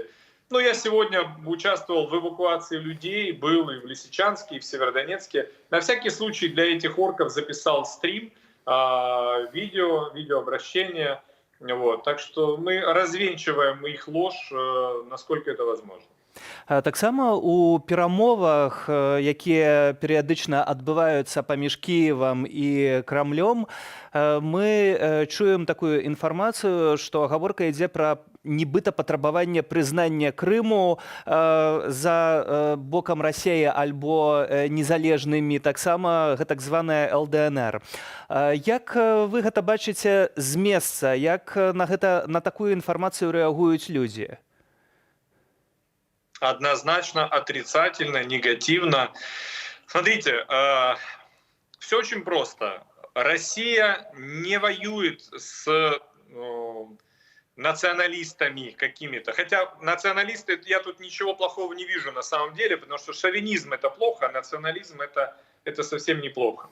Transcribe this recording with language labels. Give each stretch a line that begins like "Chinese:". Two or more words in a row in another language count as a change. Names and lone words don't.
Russian: Ну, я сегодня участвовал в эвакуации людей, был и в Лисичанске, и в Северодонецке. На всякий случай для этих орков записал стрим, видеообращение. Вот. Так что мы развенчиваем их ложь, насколько это возможно.
Belarusian: Таксама у перамовах, якія перыядычна адбываюцца паміж Кіевам і Крамлём, мы чуем такую інфармацыю, што гаворка ідзе пра нібыта патрабаванне прызнання Крыму за бокам Расіі альбо незалежнымі, таксама гэтак званая ЛДНР. Як вы гэта бачыце з месца, як на такую інфармацыю рэагуюць людзі?
Russian: Однозначно отрицательно, негативно. Смотрите, все очень просто. Россия не воюет с националистами какими-то. Хотя националисты, я тут ничего плохого не вижу на самом деле, потому что шовинизм это плохо, а национализм это совсем неплохо.